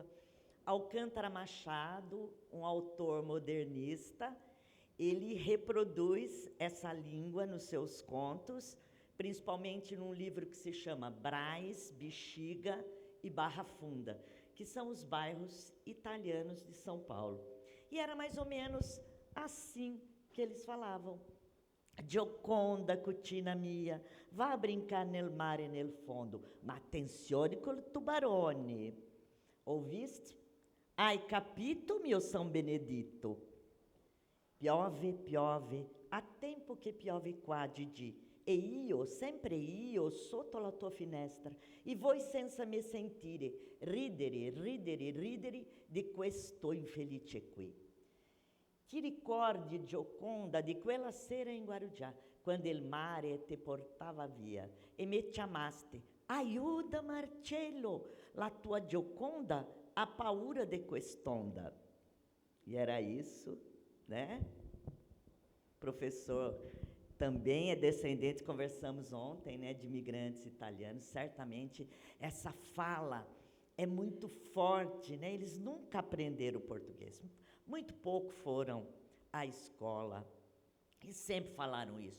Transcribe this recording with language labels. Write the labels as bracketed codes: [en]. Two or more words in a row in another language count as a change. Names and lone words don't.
[pt] Alcântara Machado, um autor modernista, ele reproduz essa língua nos seus contos, principalmente num livro que se chama Brás, Bexiga e Barra Funda, que são os bairros italianos de São Paulo. E era mais ou menos assim que eles falavam. [it] Gioconda, cucina mia, [pt] vá brincar [it] nel mare e nel fondo, ma attenzione col tubarone. [pt] Ouviste? [it] Hai capito, mio São Benedito? Piove, piove, há tempo che piove qua, Didi, e io, sempre io, sotto la tua finestra, e voi senza me sentire, ridere, ridere, ridere di questo infelice qui. Ti ricordi, Gioconda, di quella sera in Guarujá, quando il mare te portava via, e me chiamaste, aiuta Marcello, la tua Gioconda ha paura de quest'onda. [pt] E era isso, né? Professor também é descendente, conversamos ontem, né, de imigrantes italianos. Certamente essa fala é muito forte, né? Eles nunca aprenderam português, muito pouco foram à escola e sempre falaram isso.